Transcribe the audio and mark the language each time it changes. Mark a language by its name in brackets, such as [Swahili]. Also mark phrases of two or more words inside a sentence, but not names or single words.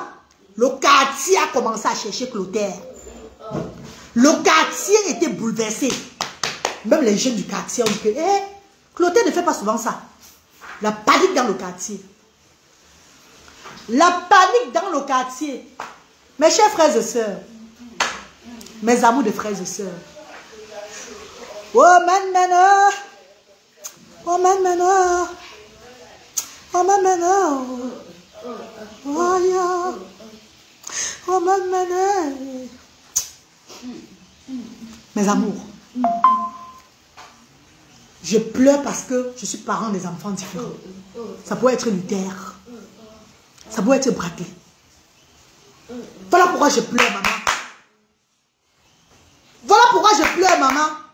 [French] Le quartier a commencé à chercher Clotaire. Le quartier était bouleversé. Même les jeunes du quartier ont dit que Clotaire ne fait pas souvent ça. La panique dans le quartier. La panique dans le quartier. Mes chers frères et sœurs. Mes amours de frères et sœurs. Oh man man. Oh man man. Oh man man. Oh yeah. Oh man man. Mes amours. Je pleure parce que je suis parent des enfants différents. Ça pourrait être Luther. Ça pourrait être Bradley. Voilà pourquoi je pleure, maman. Voilà pourquoi je pleure, maman.